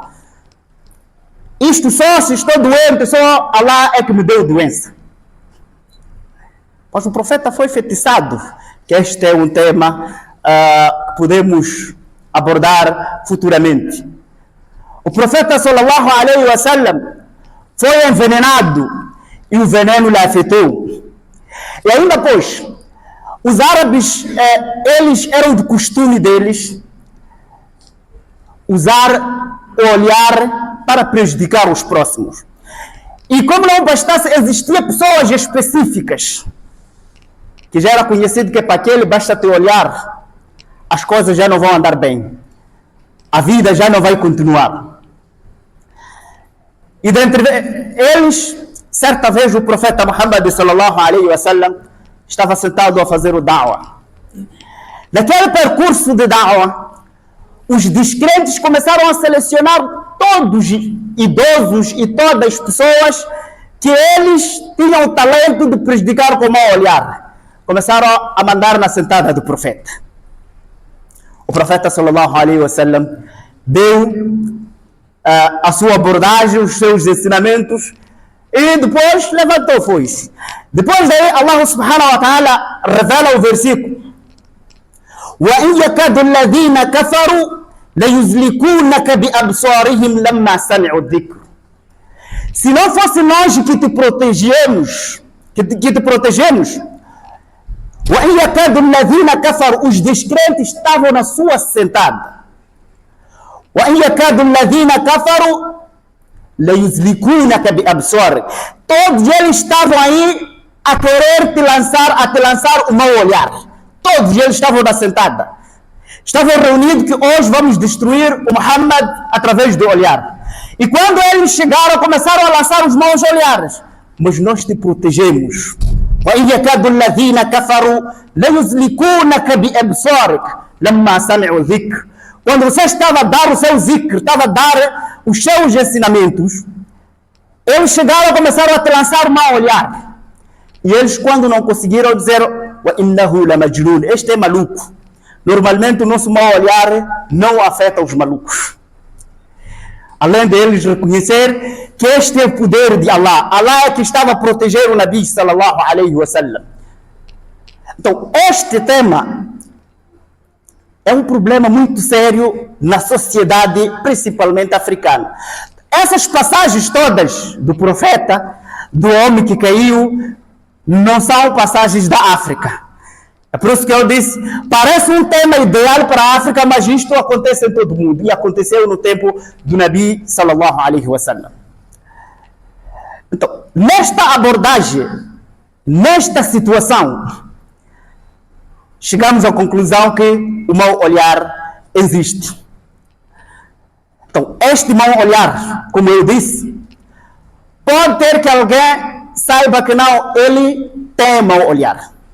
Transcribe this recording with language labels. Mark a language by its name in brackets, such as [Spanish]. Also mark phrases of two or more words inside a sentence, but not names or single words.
[Portuguese] Isto só se estou doente, só Allah é que me deu doença. Mas o profeta foi enfeitiçado, que este é um tema que podemos abordar futuramente. O profeta [Arabic] صلى الله عليه وسلم [Portuguese] foi envenenado e o veneno lhe afetou. E ainda pois, os árabes, eles eram de costume deles usar o olhar para prejudicar os próximos. E como não bastasse, existiam pessoas específicas que já era conhecido que para aquele basta te olhar, as coisas já não vão andar bem. A vida já não vai continuar. E dentre eles, certa vez o profeta Muhammad [Arabic] صلى الله عليه وسلم [Portuguese] estava sentado a fazer o da'wah. Naquele percurso de da'wah, os descrentes começaram a selecionar todos os idosos e todas as pessoas que eles tinham o talento de prejudicar com o mau olhar. Começaram a mandar na sentada do profeta. O profeta [Arabic] صلى الله عليه وسلم [Portuguese] deu a sua abordagem, os seus ensinamentos e depois levantou, foi-se. Depois daí, Allah [Arabic] سبحانه وتعالى [Portuguese] revela o versículo: [Arabic] وَإِنْ يَكَادُ الَّذِينَ كَفَرُوا لَيُزْلِكُونَكَ بِأَبْصَارِهِمْ لَمَّا سَمِعُوا الذِّكْرَ. [Portuguese] Se não fosse nós que te protegemos, [Arabic] وَإِنْ يَكَادُ الَّذِينَ كَفَرُوا, [Portuguese] os descrentes estavam na sua sentada. [Arabic] وَإِنْ يَكَادُ الَّذِينَ كَفَرُوا لَيُزْلِكُونَكَ بِأَبْصَارِهِمْ. [Portuguese] Todos eles estavam aí a querer te lançar o mau olhar. Todos eles estavam na sentada. Estavam reunidos que hoje vamos destruir o Muhammad através do olhar. E quando eles chegaram, começaram a lançar os maus olhares. Mas nós te protegemos. [Arabic] وَإِنْ يَكَادُ الَّذِينَ كَفَرُوا لَيُزْلِكُونَكَ بِأَبْصَارِكَ لَمَّا سَمِعُوا الذِّكْرَ. [Portuguese] Quando você estava a dar o seu zikr, estava a dar os seus ensinamentos, eles chegaram e começaram a te lançar o mau olhar. E eles, quando não conseguiram, disseram: [Arabic] وَإِنَّهُ لَمَجْنُونَ, [Portuguese] este é maluco. Normalmente o nosso mau olhar não afeta os malucos. Além deles reconhecer que este é o poder de Allah. Allah é que estava a proteger o Nabi [Arabic] صلى الله عليه وسلم. [Portuguese] Então, este tema é um problema muito sério na sociedade, principalmente africana. Essas passagens todas do profeta, do homem que caiu, não são passagens da África. É por isso que eu disse, parece um tema ideal para a África, mas isto acontece em todo o mundo. E aconteceu no tempo do Nabi [Arabic] صلى الله عليه وسلم. [Portuguese] Então, nesta abordagem, nesta situação, chegamos à conclusão que o mau olhar existe. Então, este mau olhar, como eu disse, pode ter que alguém saiba que não, ele tem mau olhar.